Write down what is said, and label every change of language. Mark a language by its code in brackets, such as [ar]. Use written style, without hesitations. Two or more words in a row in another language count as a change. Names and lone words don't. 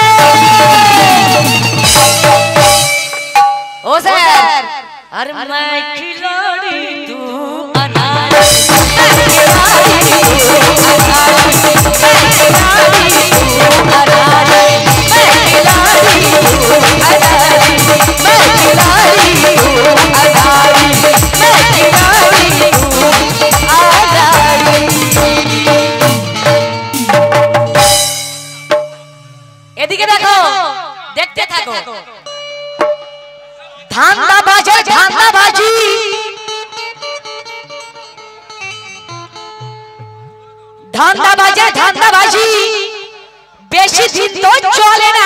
[hi] ओ सर, अरे मैं खिलाड़ी तू अनाड़ी, मैं खिलाड़ी तू अनाड़ी, मैं खिलाड़ी तू अनाड़ी, मैं खिलाड़ी तू अनाड़ी, मैं खिलाड़ी तू अनाड़ी, मैं खिलाड़ी तू अनाड़ी। [bn] এদিকে দেখো, দেখতে থাকো। ধান্দা বাজে ধান্দা বাজি, ধান্দা বাজে ধান্দা বাজি, বেশি দিন তো চলে না।